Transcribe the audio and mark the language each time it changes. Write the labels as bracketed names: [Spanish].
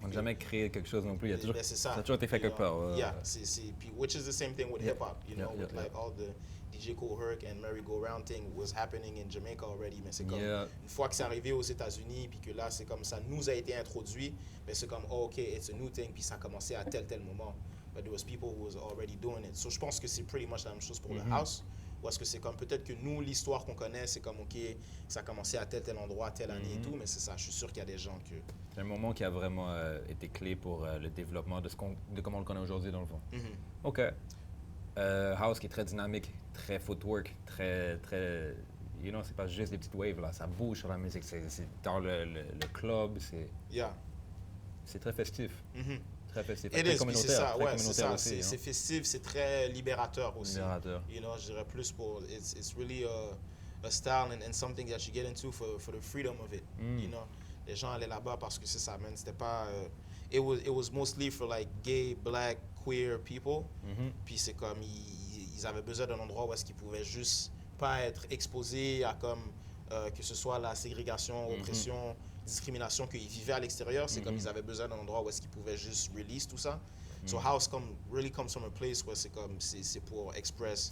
[French] On n'a jamais créé quelque chose non plus. Il y a toujours, ça a toujours été fait quelque part. Puis, [English] which is the same thing with hip-hop, you know, with like all the DJ Kool Herc and Merry Go Round thing was happening in Jamaica already, [French] mais c'est comme, une fois que c'est arrivé aux États-Unis, puis que là, c'est comme ça nous a été introduit, mais c'est comme, oh, OK, [English] it's a new thing, [French] puis ça a commencé à tel moment. [English] But there was people who was already doing it. [French] So, je pense que c'est [English] pretty much [French] la même chose pour le house. Ou est-ce que c'est comme peut-être que nous, l'histoire qu'on connaît, c'est comme, OK, ça a commencé à tel endroit, telle année et tout, mais c'est ça, je suis sûr qu'il y a des gens que... C'est un moment qui a vraiment été clé pour le développement de comment on le connaît aujourd'hui, dans le fond. OK. House qui est très dynamique, très footwork, très... [English] You know, [French] c'est pas juste des petites waves, là, ça bouge sur la musique, c'est dans le club, c'est... [English] Yeah. [French] C'est très festif. Très festif. C'est ça, ouais, c'est ça. C'est festif, c'est très libérateur aussi. [English] You know, [French] je dirais plus pour... [English] It's really a style and something that you get into for the freedom of it, you know. [French] Les gens allaient là-bas parce que c'est ça, man. C'était pas... [English] it was mostly for like gay, black, queer people. [French] Puis c'est comme, ils avaient besoin d'un endroit où est-ce qu'ils pouvaient juste pas être exposés à comme... que ce soit la ségrégation, oppression, discrimination qu'ils vivaient à l'extérieur, c'est comme ils avaient besoin d'un endroit où est-ce qu'ils pouvaient juste release tout ça. [English] So house really comes from a place [French] où c'est comme c'est pour [English] express.